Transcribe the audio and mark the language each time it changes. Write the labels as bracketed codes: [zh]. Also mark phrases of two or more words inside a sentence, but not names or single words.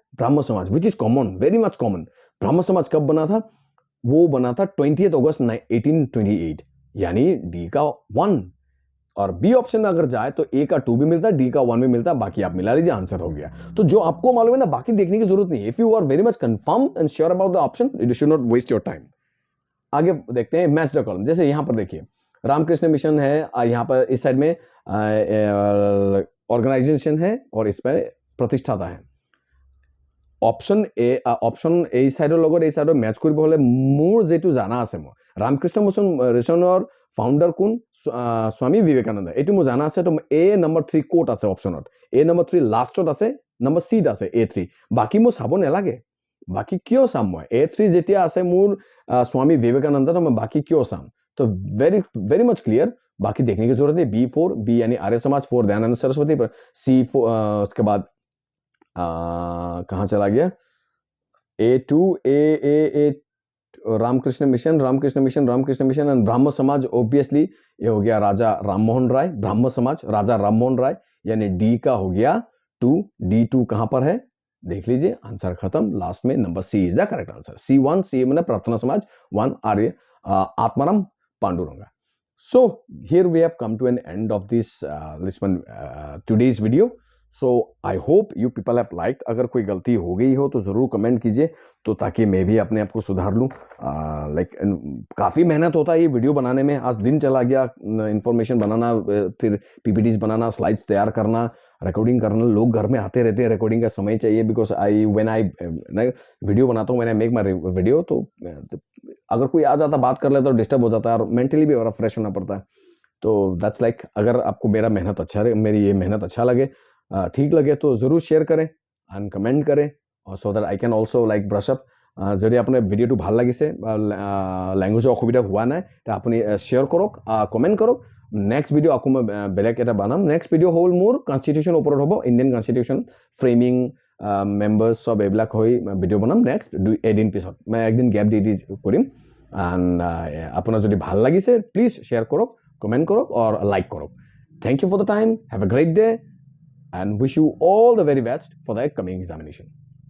[en] ब्राह्म समाज, which is common, very much common. [hi] ब्राह्म समाज कब बना था? वो बना था 20 अगस्त 1828, यानी डी का 1। और बी ऑप्शन में अगर जाए तो ए का 2 भी मिलता है, डी का 1 भी मिलता है, बाकी आप मिला लीजिए, आंसर हो गया। तो जो आपको मालूम है ना, बाकी देखने की जरूरत नहीं है। [en] If you are very much confirm and sure about the option, you should not waste your time. [hi] आगे देखते हैं [en] match the column. [hi] जैसे यहां पर देखिए रामकृष्ण मिशन है, यहाँ पर इस साइड में ऑर्गेनाइजेशन है, और इस पर प्रतिष्ठाता है। [as] অপশন এই সাইডৰ লগত এই সাইডৰ মেচ কৰিব হলে মোৰ যেটো জানা আছে, মই ৰামকৃষ্ণ মিছনৰ ফাউণ্ডাৰ কোন? স্বামী বিবেকানন্দ, এইটো মোৰ জানা আছে। তো এ নম্বৰ 3 কোট আছে অপশনত, এ নম্বৰ 3 লাষ্টত আছে, নম্বৰ চিত আছে A3। বাকি মোৰ চাব নালাগে, বাকি কিয় চাম মই? A3 যেতিয়া আছে মোৰ স্বামী বিবেকানন্দ, তো মই বাকি কিয় চাম? [hi] तो [en] very very much clear, [hi] बाकी देखने की जरूरत नहीं। B4, बी यानी आर्य समाज, 4 दयानंद सरस्वती पर, C4 उसके बाद कहाँ चला गया? A2 ए रामकृष्ण मिशन एंड ब्राह्म समाज। ऑब्वियसली ये हो गया राजा राममोहन राय, ब्राह्म समाज राजा राममोहन राय, यानी डी का हो गया 2। D2 कहां पर है देख लीजिए, आंसर खत्म। लास्ट में नंबर [en] C is the correct answer. [hi] C1, सी मैंने प्रार्थना समाज, 1 आर्य आत्माराम पांडुरंगा। [en] So here we have come to an end of this today's video. So I hope you people have liked. [hi] अगर कोई गलती हो गई हो तो ज़रूर कमेंट कीजिए, तो ताकि मैं भी अपने आप को सुधार लूँ। लाइक काफ़ी मेहनत होता है ये वीडियो बनाने में, आज दिन चला गया, इन्फॉर्मेशन बनाना, फिर PPTs बनाना, स्लाइड्स तैयार करना, रिकॉर्डिंग करना। लोग घर में आते रहते हैं, रिकॉर्डिंग का समय चाहिए, [en] because when I [hi] वीडियो बनाता हूँ, [en] when I make my video, [hi] तो अगर कोई आ जाता बात कर लेता तो डिस्टर्ब हो जाता है, और मेंटली भी बड़ा फ्रेश होना पड़ता है। तो [en] that's like, [hi] अगर आपको मेरी ये मेहनत अच्छा लगे, ठीक लगे, तो ज़रूर शेयर करें एंड कमेंट करें, और [en] so that I can also like brush up. [as] যদি আপোনাৰ ভিডিঅ'টো ভাল লাগিছে, লেংগুৱেজৰ অসুবিধা হোৱা নাই, তে আপুনি শ্বেয়াৰ কৰক, কমেণ্ট কৰক। নেক্সট ভিডিঅ' আকৌ মই বেলেগ এটা বনাম। নেক্সট ভিডিঅ' হ'ল মোৰ কনষ্টিটিউশ্যনৰ ওপৰত হ'ব, [en] Indian constitution framing, [as] মেম্বাৰ্ছ চব এইবিলাক হৈ ভিডিঅ' বনাম নেক্সট এদিন পিছত। মই একদিন গেপ দি কৰিম। এণ্ড আপোনাৰ যদি ভাল লাগিছে, প্লিজ শ্বেয়াৰ কৰক, কমেণ্ট কৰক, আৰু লাইক কৰক। [en] Thank you for the time, have a great day, and wish you all the very best for the coming examination.